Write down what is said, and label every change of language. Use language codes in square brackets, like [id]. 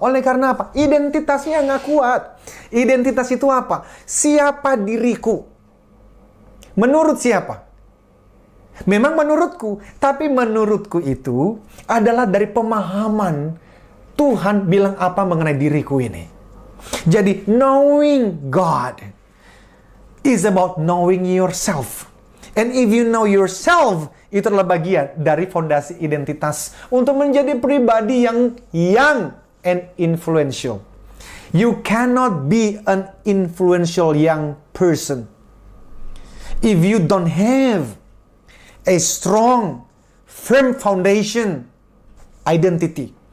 [id] Oleh karena apa? Identitasnya nggak kuat. Identitas itu apa? Siapa diriku? Menurut siapa? Memang menurutku. Tapi menurutku itu adalah dari pemahaman Tuhan bilang apa mengenai diriku ini. [en] Jadi knowing God is about knowing yourself. And if you know yourself, [id] itu adalah bagian dari fondasi identitas untuk menjadi pribadi yang [en] young and influential. You cannot be an influential young person if you don't have a strong, firm foundation identity.